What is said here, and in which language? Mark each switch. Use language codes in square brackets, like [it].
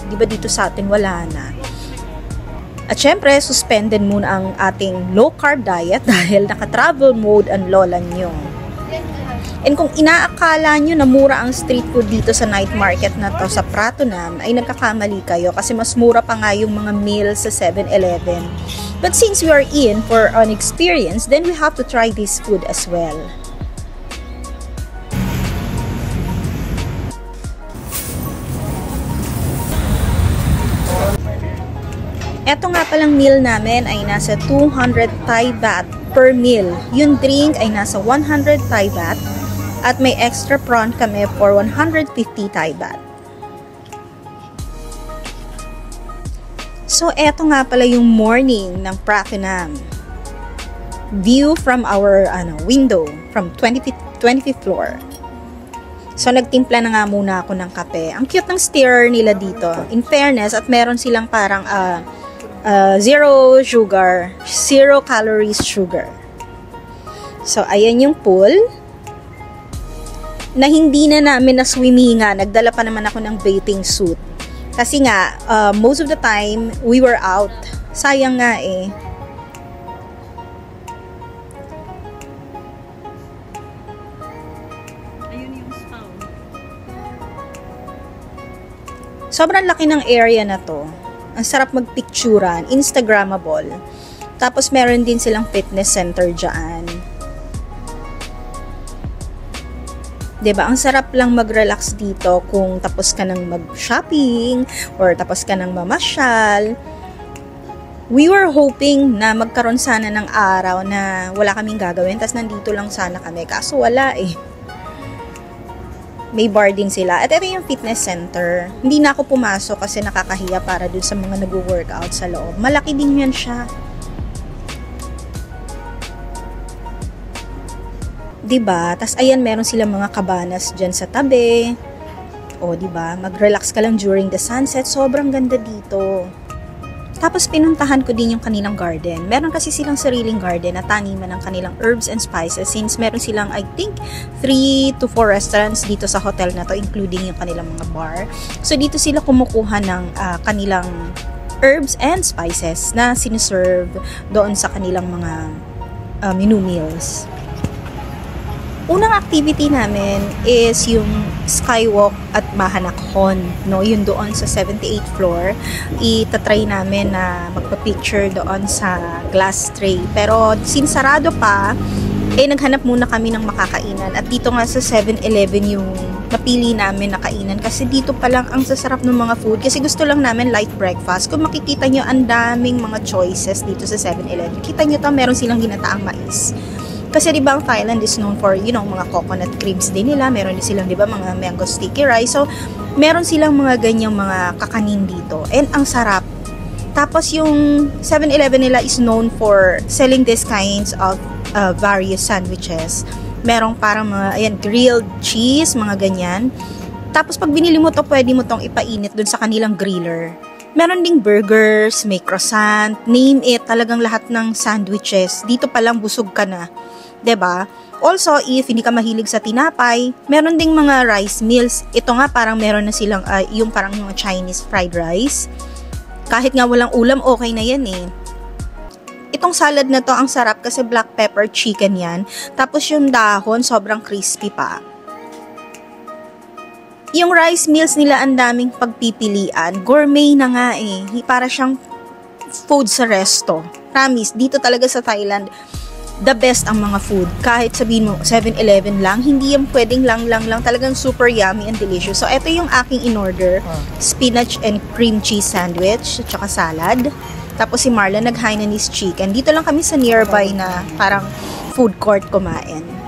[tl] Diba dito sa atin wala na. At syempre, suspended muna ang ating low-carb diet dahil naka-travel mode ang lola nyo. And kung inaakala nyo na mura ang street food dito sa night market na to sa Pratunam, ay nagkakamali kayo kasi mas mura pa nga yung mga meals sa 7-Eleven. [en] But since we are in for an experience, then we have to try this food as well. [tl] Eto nga palang meal namin ay nasa 200 Thai baht per meal. Yung drink ay nasa 100 Thai baht at may extra prawn kami for 150 Thai baht. So eto nga pala yung morning ng Pratunam. [en] View from our window from 25th floor. [tl] So nagtimpla na nga muna ako ng kape. Ang cute ng stirrer nila dito. In fairness, at meron silang parang zero sugar, 0 calories sugar. So, ayan yung pool. Na hindi na namin na-swimmingan. Nagdala pa naman ako ng bathing suit. Kasi nga, [en] most of the time, we were out. [tl] Sayang nga eh. Ayun yung spa. Sobrang laki ng area na to. Ang sarap magpicturan, Instagrammable. Tapos meron din silang fitness center dyan. Diba? Ang sarap lang mag-relax dito kung tapos ka ng mag-shopping or tapos ka ng mamasyal. [en] We were hoping [tl] na magkaroon sana ng araw na wala kaming gagawin, tas nandito lang sana kami. Kaso wala eh. May bar din sila. At ito yung fitness center. Hindi na ako pumasok kasi nakakahiya para dun sa mga nag-workout sa loob. Malaki din yan siya. Diba? Tas ayan, meron silang mga cabanas dyan sa tabi. O diba? Mag-relax ka lang during the sunset. Sobrang ganda dito. Tapos pinuntahan ko din yung kanilang garden. Meron kasi silang sariling garden na taniman ng kanilang herbs and spices since meron silang [en] I think [tl] 3 to 4 restaurants dito sa hotel na to including yung kanilang mga bar. So dito sila kumukuha ng kanilang herbs and spices na siniserve doon sa kanilang mga menu meals. Unang activity namin is yung skywalk at Mahanakhon, no? Yun doon sa 78th floor. Itatry namin na magpa-picture doon sa glass tray. Pero since sarado pa, naghanap muna kami ng makakainan. At dito nga sa 7-Eleven yung napili namin na kainan. Kasi dito pa lang ang sasarap ng mga food. Kasi gusto lang namin light breakfast. Kung makikita nyo, ang daming mga choices dito sa 7-Eleven. Kita nyo to, meron silang ginataang mais. Kasi diba ang Thailand is known for, mga coconut creams din nila. Meron din silang, diba, mga mango sticky rice. So, meron silang mga ganyang mga kakanin dito. And ang sarap. Tapos yung 7-Eleven nila is known for selling these kinds of various sandwiches. Merong parang mga, grilled cheese, mga ganyan. Tapos pag binili mo to, pwede mo tong ipainit dun sa kanilang griller. Meron ding burgers, may croissant, name it, talagang lahat ng sandwiches. Dito pa lang busog ka na. 'Di ba? Also, if hindi ka mahilig sa tinapay, meron ding mga rice meals. Ito nga parang meron na silang yung parang mga Chinese fried rice. Kahit nga walang ulam, okay na yan eh. Itong salad na to, ang sarap kasi black pepper chicken yan. Tapos yung dahon, sobrang crispy pa. Yung rice meals nila, ang daming pagpipilian. Gourmet na nga eh. Para siyang food sa resto. Promise, dito talaga sa Thailand, the best ang mga food. Kahit sabihin mo 7-Eleven lang, hindi yung pwedeng lang. Talagang super yummy and delicious. So, ito yung aking in-order. [en] Spinach and cream cheese sandwich, [tl] at saka [en] salad. [tl] Tapos si Marla nag-Hainanese chicken. Dito lang kami sa nearby na parang food court kumain.